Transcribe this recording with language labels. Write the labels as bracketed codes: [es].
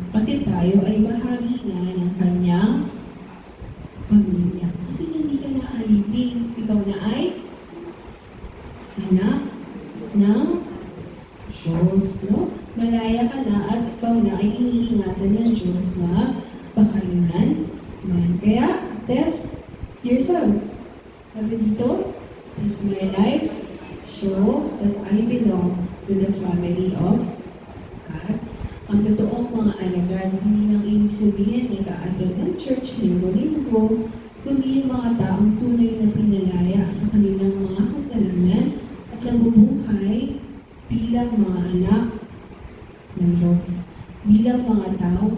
[tl] Kasi tayo ay bahagi na ng Kanyang pamilya. Kasi hindi ka na alipin. Ikaw na ay anak ng Diyos. No? Malaya ka na at ikaw na ay iniingatan ng Diyos na bakainan man. Kaya, [en] test yourself. [tl] Sabi dito, [en] test my life, show that I belong to the family of God. [tl] Ang totoong mga alagad, hindi lang ibig sabihin nag-a-attend ng church linggo-linggo, kundi yung mga taong tunay na pinalaya sa kanilang mga kasalanan at nabubuhay bilang mga anak ng Diyos. Bilang mga taong